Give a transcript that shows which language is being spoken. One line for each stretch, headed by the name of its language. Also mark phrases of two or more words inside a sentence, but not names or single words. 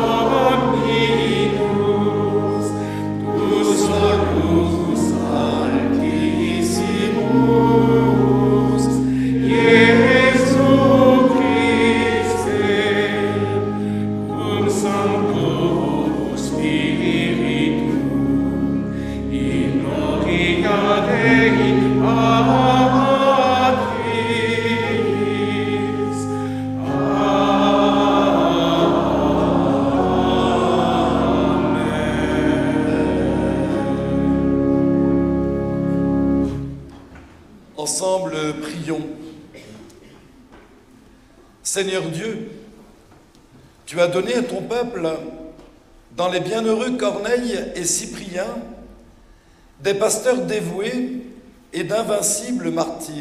Latin: Dominus, tu solus altissimus, Iesu Christe, cum Sancto Spiritum, in gloria Dei Patris.
French: Ensemble, prions. Seigneur Dieu, tu as donné à ton peuple, dans les bienheureux Corneille et Cyprien, des pasteurs dévoués et d'invincibles martyrs.